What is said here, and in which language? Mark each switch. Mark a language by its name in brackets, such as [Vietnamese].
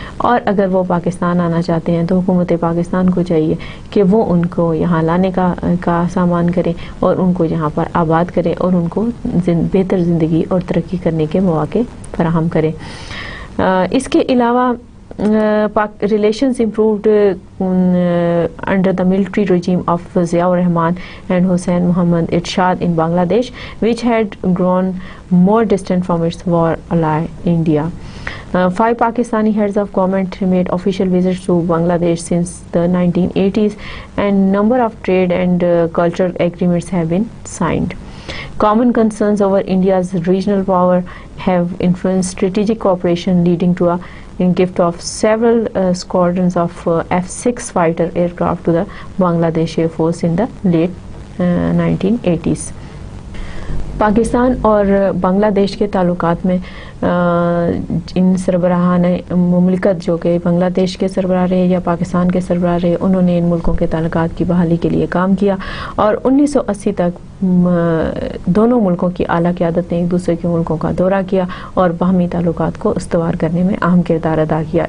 [Urdu] اور اگر وہ پاکستان آنا چاہتے ہیں تو حکومت پاکستان کو چاہیے کہ وہ ان کو یہاں لانے کا سامان کرے اور ان کو یہاں پر آباد کرے اور ان کو بہتر زندگی اور ترقی کرنے کے مواقع فراہم کرے. اس کے علاوہ [English] relations improved under the military regime of Ziaur Rahman and Hussain Muhammad Ershad in Bangladesh, which had grown more distant from its war ally India. 5 Pakistani heads of government made official visits to Bangladesh since the 1980s, and number of trade and cultural agreements have been signed. Common concerns over India's regional power have influenced strategic cooperation, leading to a gift of several squadrons of F-6 fighter aircraft to the Bangladesh Air Force in the late 1980s. [Urdu] Pakistan اور بنگلہ دیش کے تعلقات میں ان سربراہان مملکت جو کہ بنگلہ دیش کے سربراہ رہے یا پاکستان کے سربراہ رہے، انہوں نے ان ملکوں کے تعلقات کی بحالی کے لیے کام کیا، اور 1980 تک دونوں ملکوں کی اعلیٰ قیادت نے ایک دوسرے کے ملکوں کا دورہ کیا اور باہمی تعلقات کو استوار کرنے میں اہم کردار ادا کیا.